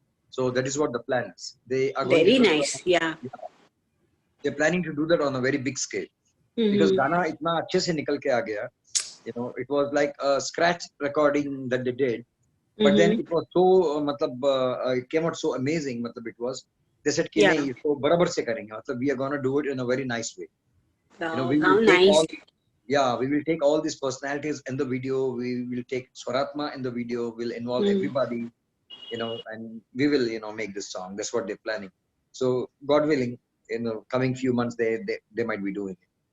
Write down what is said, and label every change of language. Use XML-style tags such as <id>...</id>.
<en>So that is what the plan is. They are going very to nice. Yeah. They're planning to do that on a very big scale because</en> <hi>Gana itna अच्छे से निकल के आ गया.</hi> <en>It was like a scratch recording that they did, but then it was so it came out so amazing. It was, they said</en> <hi>कि नहीं इसको बराबर से करेंगे.</hi> <en>We are gonna do it in a very nice way. We will take we will take all these personalities in the video. We will take Swaratma in the video. We'll involve everybody, and we will make this song. That's what they're planning. So God willing, coming few months they might be doing it.</en>